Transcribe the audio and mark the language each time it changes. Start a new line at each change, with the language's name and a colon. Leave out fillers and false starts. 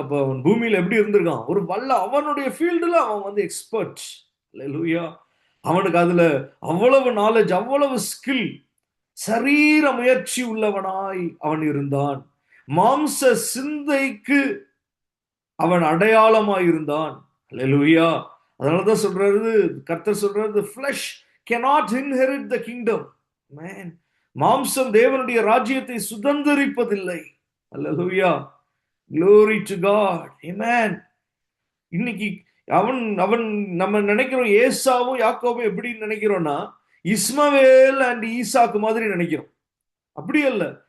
Tamil: அப்ப அவன் பூமியில எப்படி இருந்திருக்கான், ஒரு அவனுடைய ஃபீல்டுல அவன் வந்து எக்ஸ்பர்ட். அல்லேலூயா. அவனுக்கு அதுல அவ்வளவு நாலேஜ், அவ்வளவு ஸ்கில், சரீர முயற்சி உள்ளவனாய் அவன் இருந்தான். மாம்ச சிந்தைக்கு அவன் அடையாளமாய் இருந்தான். அல்லேலூயா. அதனாலதான் சொல்றது, கர்த்தர் சொல்றது,
English: flesh cannot inherit the kingdom.
Tamil: Man, மாம்சம் தேவனுடைய ராஜ்யத்தை சுதந்தரிப்பதில்லை. அல்லேலூயா.
English: glory to God. amen.
Tamil: இன்னைக்கு அவன் அவன் நம்ம நினைக்கிறோம் ஏசாவும் யாக்கோபும் எப்படி நினைக்கிறோம்னா, இஸ்மவேல் அண்ட் ஈசாக்கு மாதிரி நினைக்கிறோம். அப்படி அல்ல.